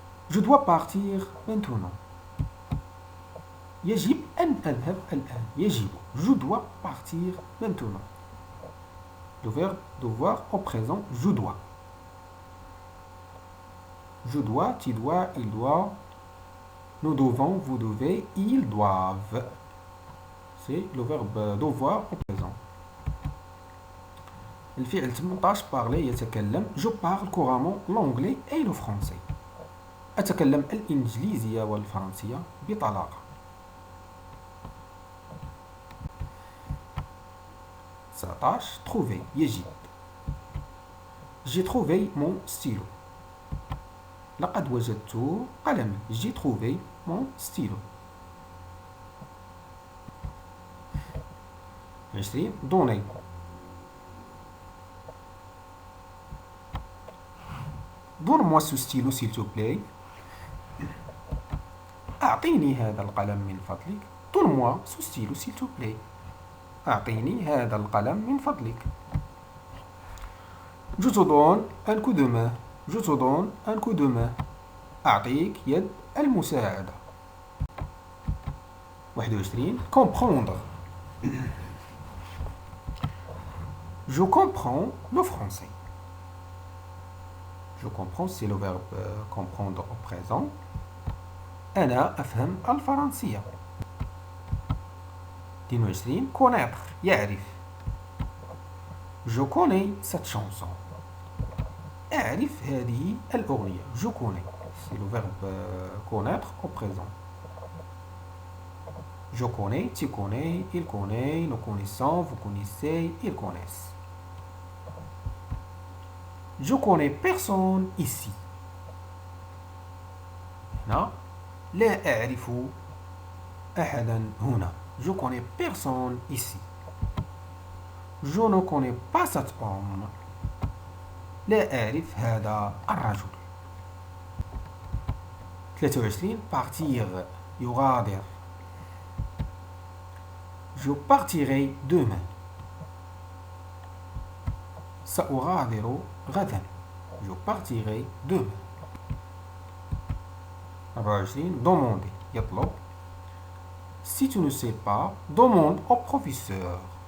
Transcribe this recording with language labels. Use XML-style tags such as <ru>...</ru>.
<fr>Je dois partir maintenant،</fr> <ar>يجب أن أذهب الآن. يجب.</ar> <fr>Je dois partir maintenant. Le verbe devoir au présent, je dois. Je dois, tu dois, il doit. Nous devons, vous devez, ils doivent. C'est le verbe devoir au présent.</fr> <ar>الفعل 18 parler يتكلم.</ar> <fr>Je parle couramment l'anglais et le français.</fr> <ar>أتكلم الإنجليزية والفرنسية بطلاقة. 19 trouver يجد.</ar> <fr>J'ai trouvé mon stylo،</fr> <ar>لقد وجدت قلمي.</ar> <fr>J'ai trouvé mon stylo. 20 donner. Donne-moi ce stylo s'il te plaît،</fr> <ar>أعطيني هذا القلم من فضلك.</ar> <fr>Donne-moi ce stylo s'il te plaît،</fr> <ar>أعطيني هذا القلم من فضلك.</ar> <fr>Je te donne un coup de main. Je te donne un coup de main،</fr> <ar>أعطيك يد المساعدة.</ar> <fr>21 comprendre. Je comprends le français. Je comprends c'est le verbe comprendre au présent.</fr> <ar>أنا أفهم الفرنسية. 22 connaître يعرف.</ar> <fr>Je connais cette chanson،</fr> <ar>أعرف هذه الأغنية.</ar> <fr>Je connais c'est le verbe connaître au présent. Je connais, tu connais, il connaît, nous connaissons, vous connaissez, ils connaissent. Je connais personne ici.</fr> <ar>هنا لا أعرف أحدا هنا.</ar> <fr>Je connais personne ici. Je ne connais pas cet homme.</fr> <ar>لا أعرف هذا الرجل. 23 partir يغادر.</ar> <fr>Je partirai demain.</fr> <ar>سأغادر غدا.</ar> <fr>Je partirai demain.</fr> <ar>24 demander يطلب.</ar> <fr>Si tu ne sais pas, demande au professeur.</fr>